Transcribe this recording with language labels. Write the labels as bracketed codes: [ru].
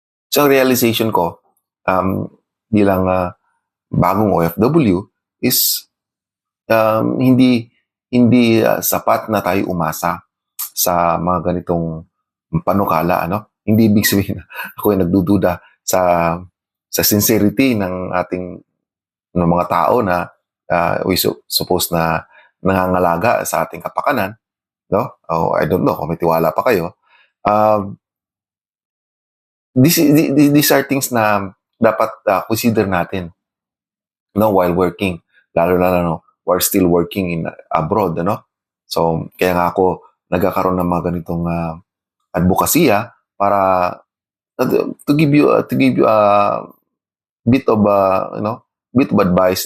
[tl] So, realization ko bilang bagong OFW is hindi sapat na tayo umasa sa mga ganitong panukala, ano. Hindi ibig sabihin na ako ay nagdududa sa sincerity ng ating mga tao na we supposed na nangangalaga sa ating kapakanan, no? [en] I don't know [tl] kung may tiwala pa kayo. [en] These are things na dapat consider natin, no, while working, lalo no, while still working in abroad, ano. So [tl] kaya nga ako nagkakaroon ng mga ganitong advokasya para [en] to give you a bit of bit of advice.